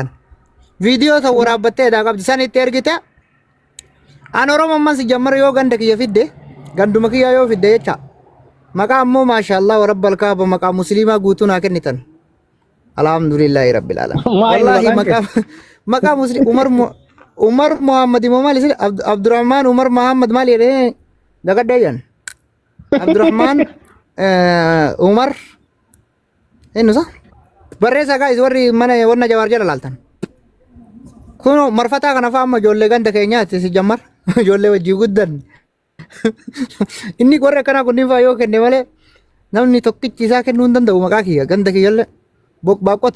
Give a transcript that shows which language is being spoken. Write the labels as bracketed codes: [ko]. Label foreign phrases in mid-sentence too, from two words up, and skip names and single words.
[om] kana viidiyoo san waraabbattee daa qabdi san itti ergite an oromoo ammas jammar yoo ganda kiyya fidde ganduma kiyya yoo fidde jecha maqaa ammoo maashaallah [ar] ورب الكعبة [om] maqaa musliimaa guutuu naa kennitan [ar] الحمد لله رب العالمين والله [om] maqaa muslim umar muhammad imam ali abdurrahman umar muhammad mali re dagaddayan abdurrahman umar enu sa barreessa guys warri mana wanna jawar jala laltan kuno marfata kana fa amma jolle ganda keenyaati si jammar jolle wajji guddan inni qorre kana kunni fa yoo kenne malee namni tokkichi isaa kennuu hin danda'u maqaa kiyya ganda kiyyalle baaqota